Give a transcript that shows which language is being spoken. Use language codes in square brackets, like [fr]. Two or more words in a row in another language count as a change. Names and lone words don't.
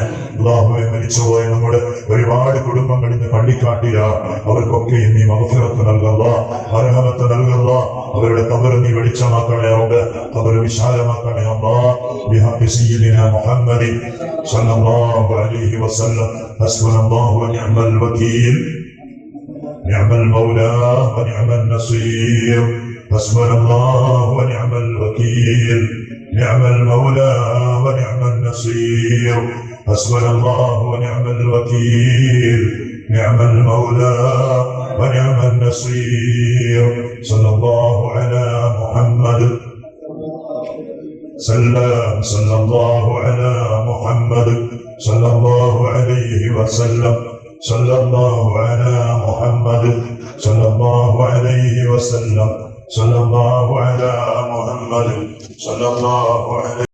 [ml] അല്ലാഹുവേ, മരിച്ചുപോയ നമ്മുടെ ഒരുപാട് കുടുംബങ്ങൾ ഇന്ന് പള്ളിക്കാട്ടില്ല, അവർക്കൊക്കെ നീ മഗ്ഫിറത്ത് നൽകുക, റഹ്മത്ത് നൽകുക. അവരുടെ ഖബർ നീ വെളിച്ചമാക്കണേ റബ്ബേ, ഖബർ വിശാലമാക്കണേ അല്ലാഹ്. [ar] بحق سيدنا محمد صلى الله عليه وسلم. حسبنا الله ونعم الوكيل، نعم المولى ونعم النصير. حسبنا الله ونعم الوكيل، نعم المولى ونعم النصير. حسبنا الله ونعم الوكيل، نعم المولى ونعم النصير. صلى الله على محمد سلم صلى الله على محمد صلى الله عليه وسلم صلى الله على محمد صلى الله عليه وسلم صلى الله على محمد صلى الله عليه